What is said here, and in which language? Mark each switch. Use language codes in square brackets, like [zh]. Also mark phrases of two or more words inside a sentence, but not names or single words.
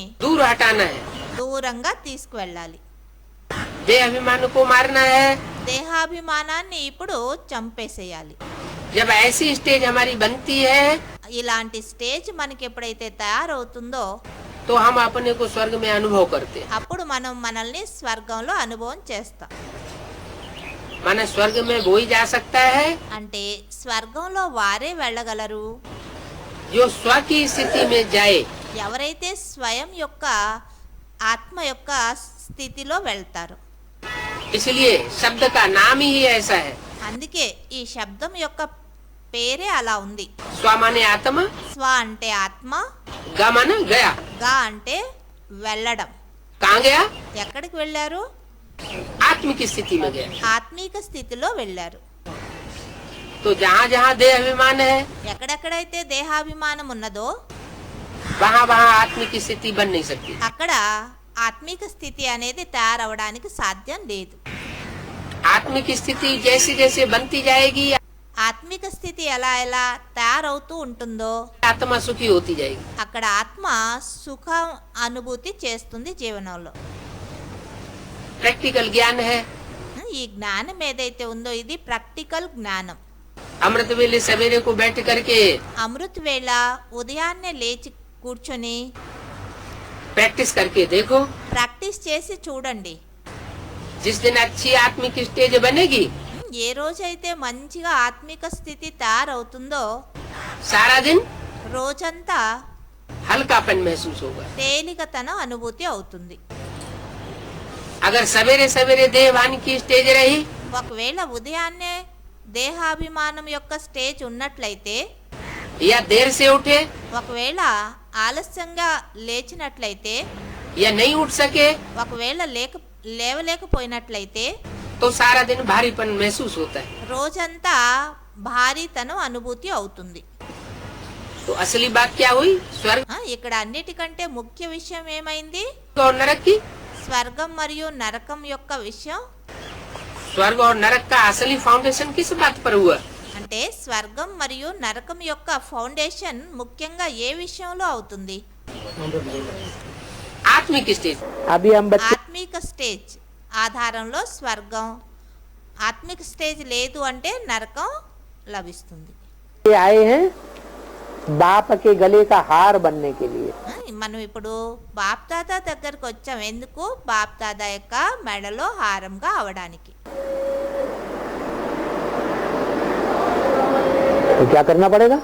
[hi] दूर हटाना है. [te] దూరంగా తీసుకువెళ్ళాలి. [hi] देह अभिमान को मारना है. [te] దేహాభిమానాన్ని ఇప్పుడు చంపేసేయాలి. [hi] जब ऐसी स्टेज हमारी बनती है [te] ఇలాంటి స్టేజ్ మనకి ఎప్పుడైతే తయారవుతుందో [hi] तो हम अपने को स्वर्ग में अनुभव करते हैं. [te] అప్పుడు మనం మనల్ని స్వర్గంలో అనుభవం చేస్తాం. [hi] माने स्वर्ग में वो ही जा सकता है [te] అంటే స్వర్గంలో వారే వెళ్ళగలరు [hi] जो स्व की स्थिति में जाए. [te] ఎవరైతే స్వయం యొక్క ఆత్మ యొక్క స్థితిలో వెళ్తారో. [hi] इसलिए शब्द का नाम ही ऐसा है. [te] అందుకే ఈ శబ్దం యొక్క పేరే అలా ఉంది. [hi] स्व माने आत्मा, [te] స్వ అంటే ఆత్మ, [hi] ग माने गया. [te] గా అంటే వెళ్ళడం. [hi] कहाँ गया? [te] ఎక్కడికి వెళ్ళారు? [hi] आत्मिक स्थिति में गया. [te] ఆత్మీక స్థితిలో వెళ్ళారు. [hi] तो जहाँ जहाँ देह अभिमान है [te] ఎక్కడెక్కడైతే దేహాభిమానం ఉన్నదో [hi] वहाँ वहाँ आत्मिक स्थिति बन नहीं सकती. [te] అక్కడ ఆత్మిక స్థితి అనేది తయారవడానికి సాధ్యం లేదు. [hi] आत्मिक स्थिति जैसे जैसे बनती जाएगी [te] ఆత్మిక స్థితి ఎలా ఎలా తయారవుతూ ఉంటుందో [hi] आत्मा सुखी होती जाएगी. [te] అక్కడ ఆత్మ సుఖ అనుభూతి చేస్తుంది జీవనంలో. [hi] प्रैक्टिकल ज्ञान है. [te] ఈ జ్ఞానం ఏదైతే ఉందో ఇది ప్రాక్టికల్ జ్ఞానం. [hi] अमृत वेले सवेरे को बैठ करके [te] అమృత్ వేళ ఉదయాన్నే లేచి కూర్చొని [hi] प्रैक्टिस करके देखो. [te] ప్రాక్టీస్ చేసి చూడండి. [hi] जिस दिन अच्छी आत्मिक स्टेज बनेगी [te] ఏ రోజైతే మంచిగా ఆత్మిక స్థితి తయారవుతుందో [hi] सारा दिन [te] రోజంతా [hi] हल्कापन महसूस होगा. [te] తేలికతన అనుభూతి అవుతుంది. [hi] अगर सवेरे सवेरे देहवान की स्टेज रही [te] ఒకవేళ ఉదయాన్నే దేహాభిమానం యొక్క స్టేజ్ ఉన్నట్లయితే, [hi] या देर से उठे [te] ఒకవేళ ఆలస్యంగా లేచినట్లయితే, [hi] या नहीं उठ सके [te] ఒకవేళ లేవలేకపోయినట్లయితే [hi] तो सारा दिन भारीपन महसूस होता है। [te] రోజంతా భారీతనం అనుభూతి అవుతుంది. [hi] तो असली बात क्या हुई? स्वर्ग [te] ఇక్కడ అన్నిటికంటే ముఖ్య విషయం ఏమైంది? [hi] और नरक की। [te] స్వర్గం మరియు నరకం యొక్క విషయం. [hi] स्वर्ग और नरक का असली फाउंडेशन किस बात पर हुआ? [te] అంటే స్వర్గం మరియు నరకం యొక్క ఫౌండేషన్ ముఖ్యంగా ఏ విషయంలో అవుతుంది? [hi] आत्मिक स्टेज। अभी हम बच्चे [te] ఆత్మిక స్టేజ్ ఆధారంలో స్వర్గం, ఆత్మిక స్టేజ్ లేదు అంటే నరకం లభిస్తుంది. [hi] आए हैं बाप के गले का हार बनने के लिए। [te] మనం ఇప్పుడు బాప్దాదా దగ్గరకు వచ్చాం. ఎందుకు? బాప్దాదా యొక్క మెడలో హారంగా అవడానికి. [hi] तो क्या करना पड़ेगा?